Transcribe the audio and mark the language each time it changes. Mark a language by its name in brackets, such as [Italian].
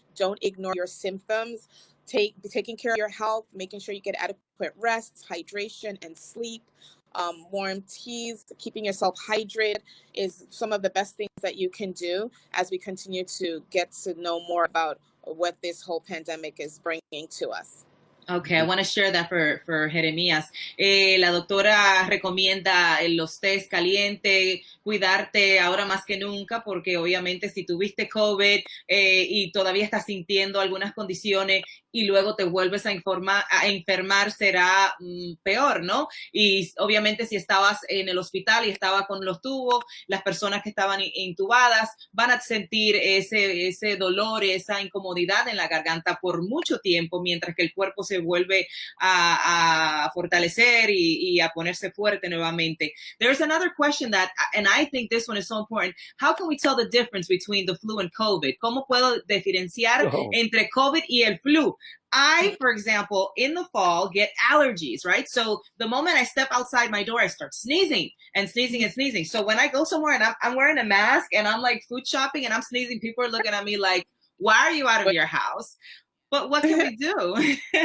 [English] Don't ignore your symptoms. Taking care of your health, making sure you get adequate rest, hydration, and sleep. Warm teas, keeping yourself hydrated is some of the best things that you can do as we continue to get to know more about what this whole pandemic is bringing to us. Okay, I want to share that for Jeremías. [Spanish] La doctora recomienda los tés caliente, cuidarte ahora más que nunca, porque obviamente si tuviste COVID y todavía estás sintiendo algunas condiciones y luego te vuelves a enfermar, será peor, ¿no? Y obviamente si estabas en el hospital y estaba con los tubos, las personas que estaban intubadas van a sentir ese dolor, esa incomodidad en la garganta por mucho tiempo, mientras que el cuerpo se vuelve a fortalecer y a ponerse fuerte nuevamente. [English] There's another question that, and I think this one is so important. How can we tell the difference between the flu and COVID? [Spanish] ¿Cómo puedo diferenciar entre COVID y el flu? [English] I, for example, in the fall get allergies, right? So the moment I step outside my door, I start sneezing and sneezing and sneezing. So when I go somewhere and I'm wearing a mask and I'm like food shopping and I'm sneezing, people are looking at me like, why are you out of your house? But what can we do?